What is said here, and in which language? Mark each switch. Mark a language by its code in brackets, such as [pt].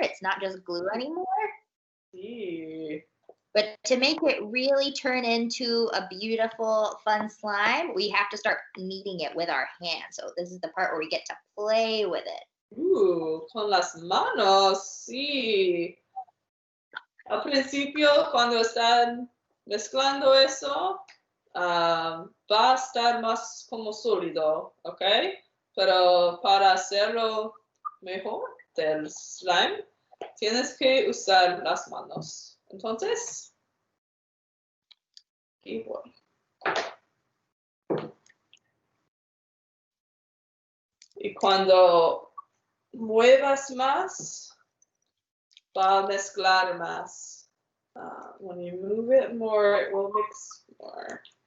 [en] It's not just glue anymore. [es] Sí. [en] But to make it really turn into a beautiful, fun slime, we have to start kneading it with our hands. So this is the part where we get to play with it. [es] Con las manos, sí. Al principio, cuando están mezclando eso, va a estar más como sólido, ¿ok? Pero para hacerlo mejor del slime, tienes que usar las manos. Entonces, aquí voy. Y cuando muevas más, va a mezclar más. [en] When you move it more, it will mix more.